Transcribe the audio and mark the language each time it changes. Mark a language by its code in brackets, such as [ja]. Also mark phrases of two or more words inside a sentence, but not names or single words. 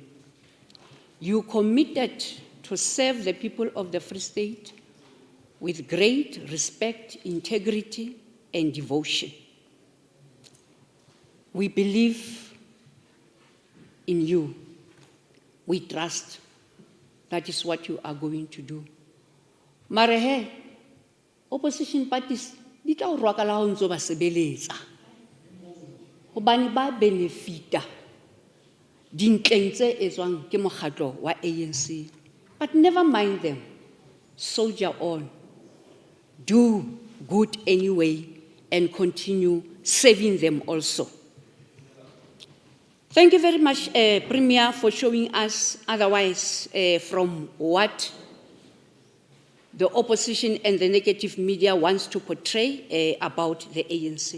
[en] You committed to serve the people of the Free State with great respect, integrity, and devotion. We believe in you. We trust that is what you are going to do. [st] Mare opposition parties di tla o rwakala ho ntso ba sebeletsa. Hobane ba benefita dintleng tse etswang ke mokgatlo wa ANC. [en] But never mind them. Soldier on. Do good anyway and continue serving them also. Thank you very much, Premier, for showing us otherwise from what the opposition and the negative media wants to portray about the ANC.